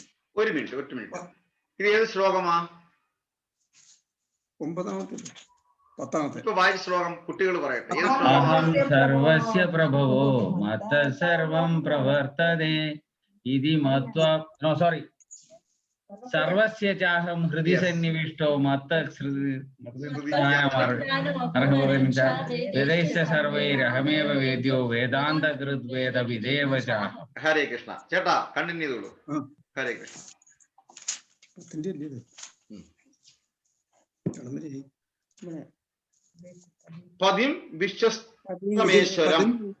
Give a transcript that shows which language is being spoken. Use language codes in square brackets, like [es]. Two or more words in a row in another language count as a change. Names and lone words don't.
[ml] ഒരു മിനിറ്റ്. ഇത് ഏത് ശ്ലോകമാ? 9ാമത്തെ 10ാമത്തെ. ഇപ്പൊ വായിച്ച ശ്ലോകം കുട്ടികൾ പറയട്ടെ. [sa] അഹം സർവസ്യ പ്രഭവോ മത്ത സർവം പ്രവർത്തതേ ഇതി മത്വാ. സോറി, സർവസ്യ ചാഹം ഹൃദി സന്നിവിഷ്ടോ മത്ത വേദൈശ്ച സർവൈരഹമേവ വേദ്യോ വേദാന്തകൃത് വേദവിദേവ ചാഹം. ഹരേ കൃഷ്ണ. [ml] ചേട്ടാ കണ്ടിന്യൂ ചെയ്തോളൂ. [sa] ഹരേ കൃഷ്ണ. പതിം വിശ്വസ്തമേശ്വരം